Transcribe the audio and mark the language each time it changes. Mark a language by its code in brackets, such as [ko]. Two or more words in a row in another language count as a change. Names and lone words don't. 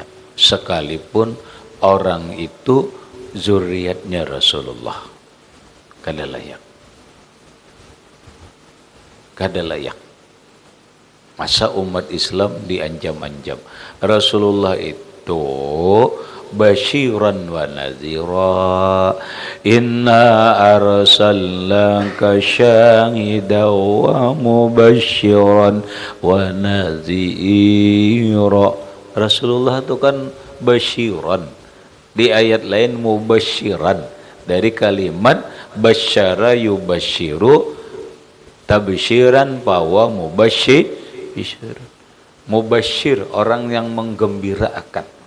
[bjn] Sekalipun orang itu zuriatnya Rasulullah, kada layak. Kada layak. Masa umat Islam diancam-ancam? [ar] Rasulullah itu بشيرا ونذيرا، إنا أرسلناك شاهدا ومبشرا ونذيرا. [bjn] Rasulullah itu kan basyiran, di ayat lain mubasyiran, dari kalimat [ar] بشر يبشر تبشيرا [bjn] bahwa mubasyir, mubasyir orang yang menggembirakan.